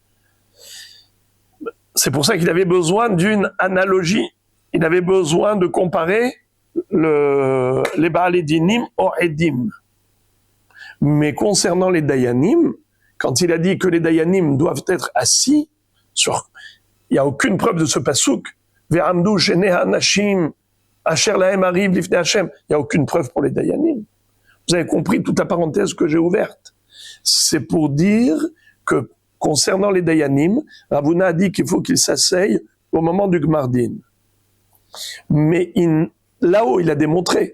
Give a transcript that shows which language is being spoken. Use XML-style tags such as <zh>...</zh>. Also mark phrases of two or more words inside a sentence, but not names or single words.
<fr>C'est pour ça qu'il avait besoin d'une analogie. Il avait besoin de comparer les</fr> <he>בעלי דינים</he> <fr>aux Edim. Mais concernant les Dayanim, quand il a dit que les Dayanim doivent être assis, il n'y a aucune preuve de ce pasouk.</fr> <he>ועמדו שני האנשים אשר להם הריב לפני השם.</he> <fr>Il n'y a aucune preuve pour les Dayanim. Vous avez compris toute la parenthèse que j'ai ouverte. C'est pour dire que concernant les Dayanim, Rav Huna a dit qu'il faut qu'ils s'asseyent au moment du Gmardin. Mais là-haut, il a démontré.</fr>